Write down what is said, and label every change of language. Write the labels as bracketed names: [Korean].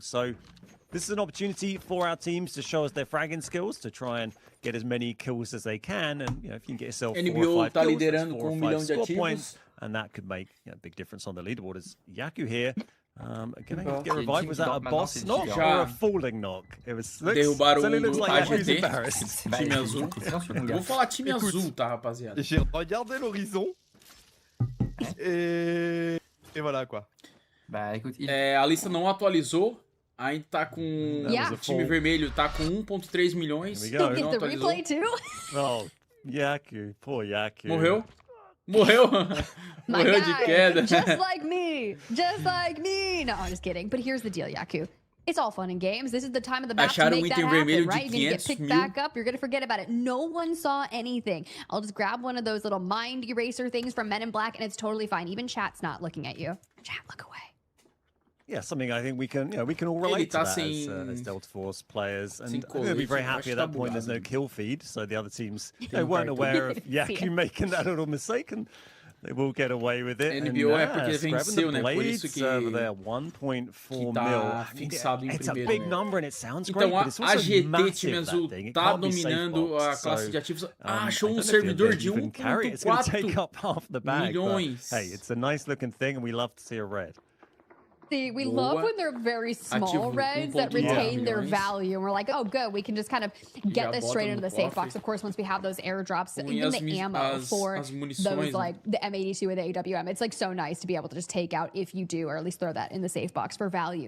[English] So this is an opportunity for our teams to show us their fragging skills, to try and get as many kills as they can, and if you can get yourself 4 or 5 kills, that's 4 or 5 score points, and that could make a big difference on the leaderboard. As Yaku here, gonna get revived. Was that a boss knock or a falling knock? It was. [Portuguese] Derrubaram [English] o looks like Yaku's embarrassed. [Portuguese] Time azul. Vou falar time azul, tá, rapaziada? [French] J'ai regardé l'horizon et voilà quoi. Bah écoute, [Portuguese] a lista não atualizou. Ainda tá com... O time vermelho tá com 1.3 milhões. [English] Don't get the replay too. Oh, Yaku. Poor Yaku. [Portuguese] Morreu? Morreu de queda. [English] Just like me. Just like me. No, I'm just kidding. But here's the deal, Yaku. It's all fun and games. This is the time of the map to make that happen, right? You're gonna get picked back up. You're gonna forget about it. No one saw anything. I'll just grab one of those little mind eraser things from Men in Black, and it's totally fine. Even chat's not looking at you. Chat, look away. Yeah, something I think we can all relate to that as Delta Force players, and we'll be very happy at that point. There's no kill feed, so the other teams weren't aware of Yaku making that little mistake, and they will get away with it. [Portuguese] NBO é porque venceu, né? Por isso que [English] over there, 1.4 mil. It's a big number and it sounds great, [Portuguese] então [English] but it's also [Portuguese] a GT [English] massive, [Portuguese] time azul tá dominando a classe de ativos. Achou um servidor de 1.4 milhões. [English] Hey, it's a nice looking thing, and we love to see a red. See, we love when they're very small reds that retain their value. And we're like, oh, good. We can just kind of get this straight into the safe box. Of course, once we have those airdrops, even the ammo for those, like, the M82 or the AWM, it's, like, so nice to be able to just take out if you do, or at least throw that in the safe box for value.